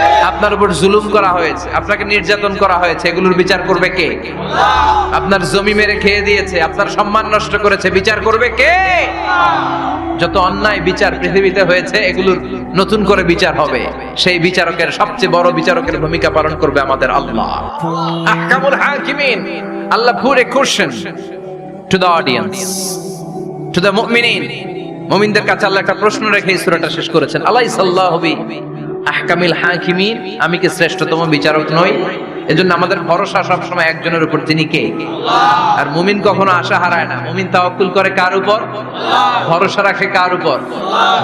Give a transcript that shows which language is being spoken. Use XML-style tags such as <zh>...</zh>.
<bn>আপনার উপর জুলুম করা হয়েছে, আপনাকে নির্যাতন করা হয়েছে, এগুলোর বিচার করবে কে? আপনার জমি মেরে খেয়ে দিয়েছে, আপনার সম্মান নষ্ট করেছে, বিচার করবে কে? যত অন্যায় বিচার পৃথিবীতে হয়েছে, এগুলোর নতুন করে বিচার হবে। সেই বিচারকের, সবচেয়ে বড় বিচারকের ভূমিকা পালন করবে আমাদের আল্লাহ।</bn> <ar>আহকামুল হাকিমিন।</ar> <en>আল্লাহ put a question to the audience, to the মুমিনিন।</en> <bn>মুমিনদের কাছে আল্লাহ একটা প্রশ্ন রেখে এই সূরাটা শেষ করেছেন।</bn> <ar>আলাইসাল্লাহু বি আহকামিল হাকিমিন।</ar> <bn>আমি কি শ্রেষ্ঠতম বিচারক নই? এজন্য আমাদের ভরসা সবসময় একজনের উপর, তিনি কে? আল্লাহ। আর মুমিন কখনো আশা হারায় না। মুমিন তাওয়াক্কুল করে কার উপর? আল্লাহ। ভরসা রাখে কার উপর? আল্লাহ।</bn>